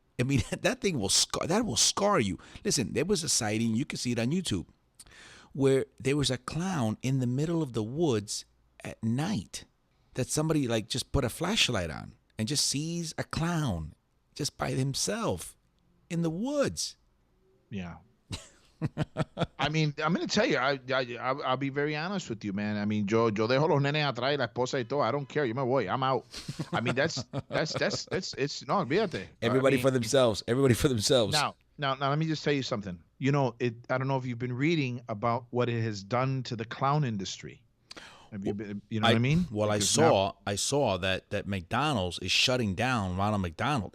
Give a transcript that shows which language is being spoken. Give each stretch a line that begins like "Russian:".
English: I mean that thing will scar you. Listen, there was a sighting, you can see it on YouTube, where there was a clown in the middle of the woods at night that somebody like just put a flashlight on and just sees a clown just by himself in the woods. Yeah. I mean, I'm going to tell you, I'll be very honest with you, man. I mean,
Spanish: yo dejo los nenes atrás y la esposa y todo.
English: I don't care.
Spanish: Yo me voy.
English: I'm out. I mean, it's no, olvídate. Everybody for themselves. Everybody for themselves. Now, let me just tell you something. You know, I don't know if you've been reading about what it has done to the clown industry. Have you been, you know what I mean? Well, I saw that McDonald's is shutting down Ronald McDonald.